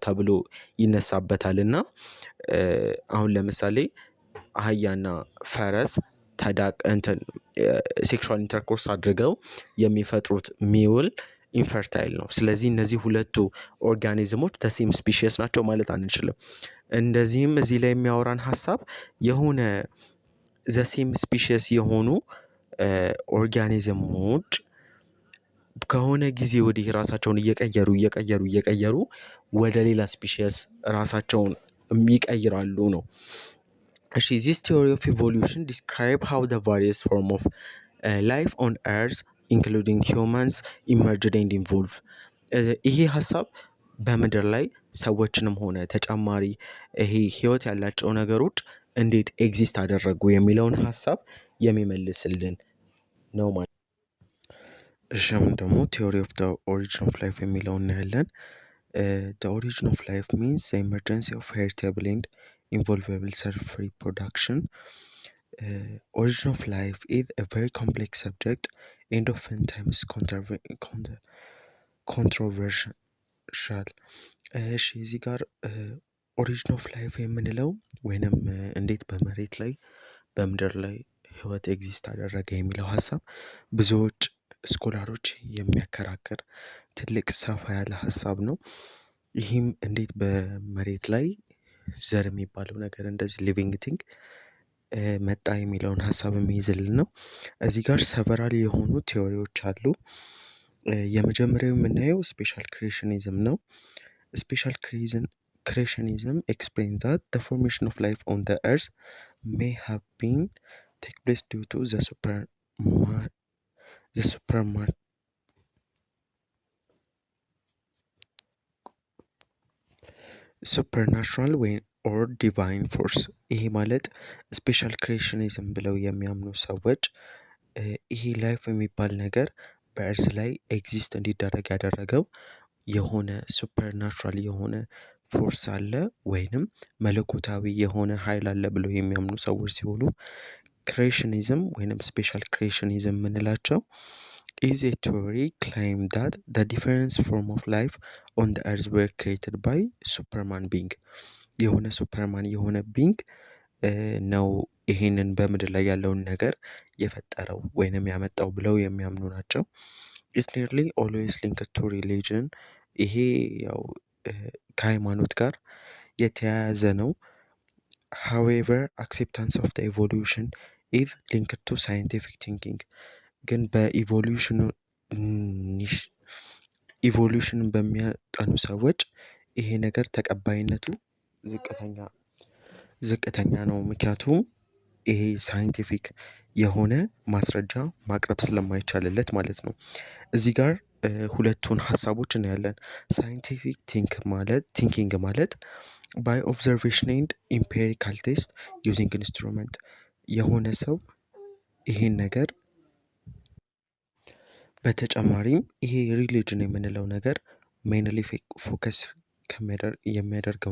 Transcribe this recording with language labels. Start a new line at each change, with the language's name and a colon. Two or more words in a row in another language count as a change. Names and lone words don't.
Amharic: ተብሎ ይነሳበታል እና አሁን ለምሳሌ አህያና ፈረስ እንትን
English: sexual intercourse
Amharic: አድርገው የሚፈጥሩት
English: mule infertile
Amharic: ነው። ስለዚህ እነዚህ ሁለቱ ኦርጋኒዝሞች
English: the same species
Amharic: ናቸው ማለት አንችልም። እንደዚህም እዚህ ላይ የሚያወራን ሀሳብ የሆነ
English: the same species
Amharic: የሆኑ ኦርጋኒዝሞች ከሆነ ጊዜ ወዲህ ራሳቸውን እየቀየሩ ወደ ሌላ ስፒሽስ ራሳቸውን ይቀይራሉ ነው። እሺ
English: this theory of evolution describe how the various form of life on earth including humans emerged and evolved።
Amharic: ይሄ ሀሳብ በምድር ላይ ሰዎችንም ሆነ ተጨማሪ ይሄ ህይወት ያላቸው ነገሮች እንዴት ኤግዚስት አደረጉ የሚለውን ሀሳብ የሚመልስልን ነው ማለት። እሺ አሁን ደግሞ
English: theory of the origin of life
Amharic: የሚለውን እናያለን።
English: the origin of life means the emergence of heritable and involvable self-reproduction. Origin of life is a very complex subject and oftentimes controversial.
Amharic: እሺ እዚህ ጋር
English: origin of life
Amharic: የምንለው ወይንም እንዴት በመሬት ላይ በምድር ላይ ህይወት ኤግዚስት አደረገ የሚለው ሀሳብ ብዙዎች ስኮላሮች የሚያከራክር ትልቅ ሰፋ ያለ ሀሳብ ነው። ይህም እንዴት በመሬት ላይ ዘር የሚባለው ነገር እንደዚህ
English: living thing
Amharic: መጣ የሚለውን ሀሳብ የሚይዝልን ነው። እዚህ ጋር ሰቨራል የሆኑ ቲዎሪዎች አሉ። የመጀመሪያው የምናየው
English: special creationism
Amharic: ነው።
English: special creationism explains that the formation of life on the earth may have been take place due to the supernatural way or divine force።
Amharic: ይሄ ማለት
English: special creationism
Amharic: ብለው የሚያምኑ ሰዎች ይሄ ላይፍ የሚባል ነገር በእርስ ላይ ኤግዚስት እንዲደረግ ያደረገው የሆነ ሱፐርናቹራል የሆነ ፎርስ አለ ወይንም መለኮታዊ የሆነ ኃይል አለ ብለው የሚያምኑ ሰዎች ሲሆኑ ክሬሽኒዝም ወይንም ስፔሻል ክሬሽኒዝም የምንላቸው
English: is a theory claim that the different form of life on the earth were created by superman being
Amharic: የሆነ ሱፐርማን የሆነ ቢንግ ነው ይሄንን በምድር ላይ ያለውን ነገር የፈጠረው ወይንም ያመጣው ብለው የሚያምኑ ናቸው።
English: it nearly always link to religion
Amharic: ይሄ ያው ከሃይማኖት ጋር የተያያዘ ነው።
English: however acceptance of the evolution is linked to scientific thinking ግን
Amharic: ኢቮሉሽንን በሚያጠኑ ሰዎች ይሄ ነገር ተቀባይነቱ ዝቅተኛ ነው። ምክንያቱም ይሄ ሳይንቲፊክ የሆነ ማስረጃ ማቅረብ ስለማይቻልለት ማለት ነው። እዚህ ጋር ሁለቱን ሀሳቦች እናያለን።
English: scientific thinking
Amharic: ማለት
English: by observation and empirical test using instrument
Amharic: የሆነ ሰው ይሄን ነገር በተጨማሪም ይሄ ሪሊጅን የምንለው ነገር
English: mainly focus
Amharic: የሚያደርገው